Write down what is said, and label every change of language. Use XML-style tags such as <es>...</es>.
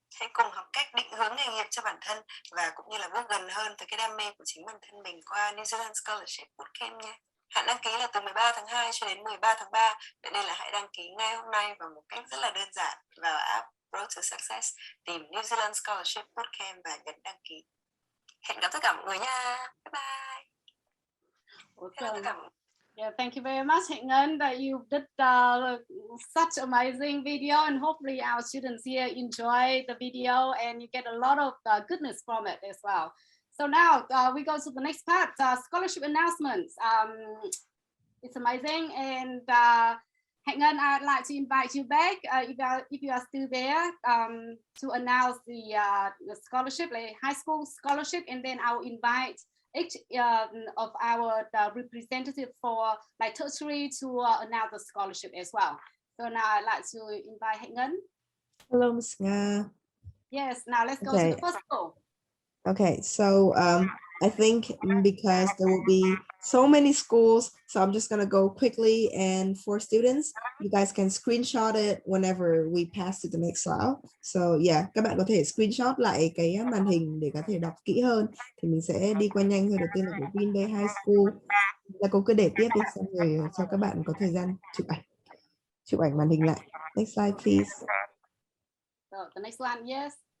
<vi>Hãy cùng học cách định hướng nghề nghiệp cho bản thân và cũng như là bước gần hơn tới cái đam mê của chính bản thân mình qua New Zealand Scholarship Bootcamp nhé. Hạn đăng ký là từ 13 tháng 2 cho đến 13 tháng 3. Vậy nên là hãy đăng ký ngay hôm nay bằng một cách rất là đơn giản vào app Road to Success, tìm New Zealand Scholarship Bootcamp và nhấn đăng ký. Hẹn gặp tất cả mọi người nha.</vi> <en>Bye bye. Hello</en> <vi>tất cả mọi người.</vi> <en>Yeah, thank you very much, Hạnh Ngân, that you did such amazing video, and hopefully our students here enjoy the video and you get a lot of goodness from it as well. So now we go to the next part, scholarship announcements. It's amazing, and Hạnh Ngân, I'd like to invite you back if you are still there to announce the scholarship, like high school scholarship, and then I will invite each of our representative for like tertiary to announce the scholarship as well. So now I'd like to invite Hạnh Ngân. Hello, Ms. Nga. Yes, now let's go to the first school. Okay, so I think because there will be so many schools, so I'm just gonna go quickly, and for students, you guys can screenshot it whenever we pass to the next slide. So yeah,</en> <vi>các bạn có thể screenshot lại cái màn hình để có thể đọc kỹ hơn. Thì mình sẽ đi qua nhanh thôi. Đầu tiên là của Green Bay High School. Là cô cứ để tiếp đi, xong rồi cho các bạn có thời gian chụp ảnh màn hình lại.</vi> <en>Next slide, please. So the next one, yes.</en>